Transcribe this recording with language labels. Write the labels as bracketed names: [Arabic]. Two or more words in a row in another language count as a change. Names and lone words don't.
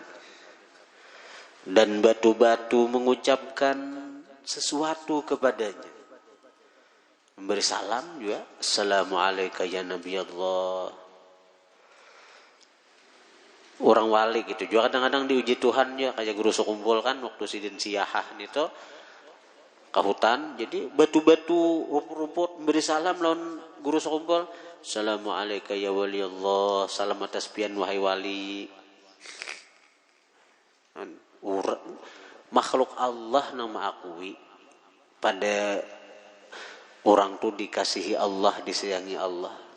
[Indonesian] Dan batu-batu mengucapkan sesuatu kepadanya. Memberi salam juga. [Arabic] Assalamualaikum ya Nabi Allah. [Indonesian] Orang wali gitu juga kadang-kadang diuji Tuhan ya, [Banjar] kayak guru sekumpul kan waktu sidin siyahah itu ke hutan, jadi batu-batu rumput-rumput beri salam lawan guru sekumpul. [Arabic] Assalamualaikum ya wali Allah, [Banjar] salam atas pian wahai wali. Makhluk Allah nama akui pada orang tuh dikasihi Allah, disayangi Allah.